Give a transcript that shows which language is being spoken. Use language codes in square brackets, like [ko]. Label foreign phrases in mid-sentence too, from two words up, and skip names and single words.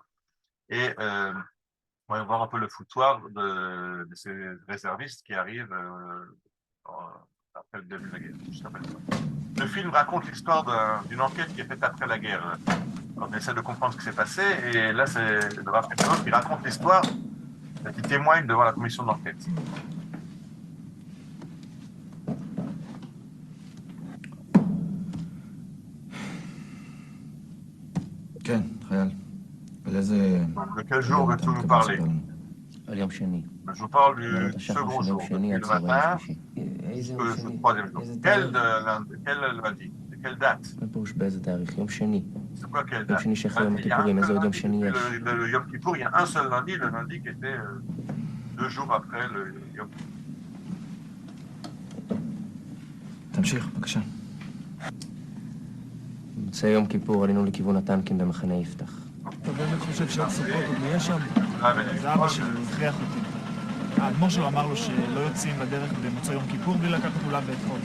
[fr] Et on va voir un peu le foutoir de ces réservistes qui arrivent après le début de la guerre. Juste après ça. Le film raconte l'histoire d'une enquête qui est faite après la guerre. On essaie de comprendre ce qui s'est passé, et là, c'est le Raphaël qui raconte l'histoire, qui témoigne devant la commission d'enquête. [he] כן, חייל. ולאיזה... [fr] De quel jour veux-tu nous parler? [he] על יום שני. [fr] Je vous parle du second jour, depuis le matin jusqu'au troisième jour. Quel lundi? Quelle date? [he] מה פירוש באיזה תאריך? יום שני. [fr] C'est quoi quelle [he] יום [fr] date? [he] שני שאחרי יום הכיפורים, איזה עוד יום שני יש? [fr] Le Yom Kippour, il y a un seul lundi, le lundi qui était 2 jours après le Yom Kippour. [he] תמשיך, בבקשה. במוצאי יום כיפור עלינו לכיוון הטנקים במחנה יפתח. אתה באמת חושב שעד סוכות עוד נהיה שם? זה אבא שלי, הוא הכריח אותי. האדמו"ר שלו אמר לו שלא יוצאים לדרך במוצאי יום כיפור בלי לקחת לולב ואתחול.